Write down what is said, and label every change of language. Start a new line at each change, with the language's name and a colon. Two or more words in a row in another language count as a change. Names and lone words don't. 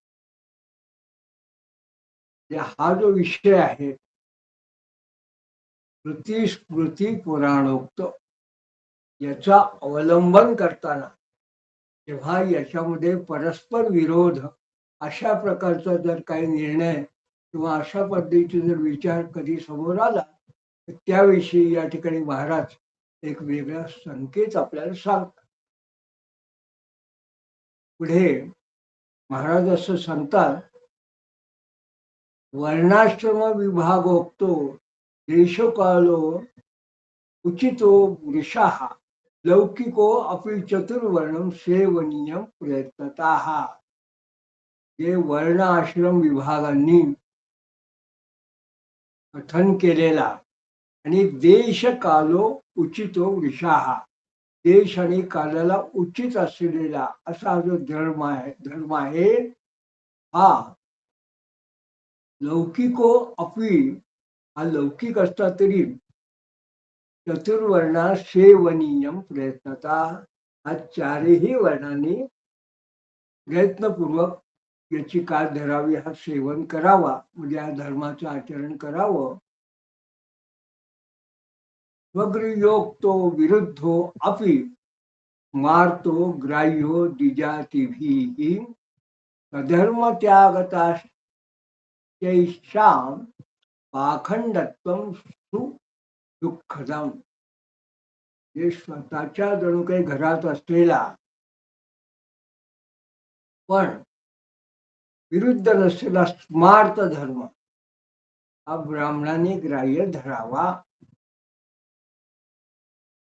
Marathi: हा जो विषय आहे श्रुती स्मृती पुराणोक्त, याचा अवलंबन करताना तेव्हा याच्यामध्ये परस्पर विरोध अशा प्रकारचा जर काही निर्णय किंवा अशा पद्धतीचे जर विचार कधी समोर आला तर त्याविषयी या ठिकाणी महाराज एक वेगळा संकेत आपल्याला सांगतात. पुढे महाराज असं सांगतात,
Sanskrit: वर्णाश्रम विभागोक्तो देशकालो उचितो वृषाः लौकिको अपि चतुर्वर्णम सेवनीयम प्रयत्नतः.
Marathi: हे वर्ण आश्रम विभागांनी कथन केलेला आणि
Sanskrit: देश कालो उचितो वृषाः,
Marathi: देश आणि कालाला उचित असलेला असा जो धर्म आहे हा
Sanskrit: लौकिको अपि,
Marathi: हा लौकिक असता तरी
Sanskrit: चतुर्वर्णा सेवनीयम प्रयत्नता,
Marathi: हा चारही वर्णांनी प्रयत्नपूर्वक याची काळ धरावी, हा सेवन करावा, म्हणजे या धर्माचं आचरण करावं.
Sanskrit: स्वगृहोक्तो विरुद्धो अपि मार्तो ग्राह्यो द्विजातिभिः अधर्म त्यागताश्चैषां पाखंडत्वं सुदुःखदम्.
Marathi: हे स्वतःच्या जणू काही घरात असलेला पण विरुद्ध नसलेला स्मार्त धर्म हा ब्राह्मणाने ग्राह्य धरावा.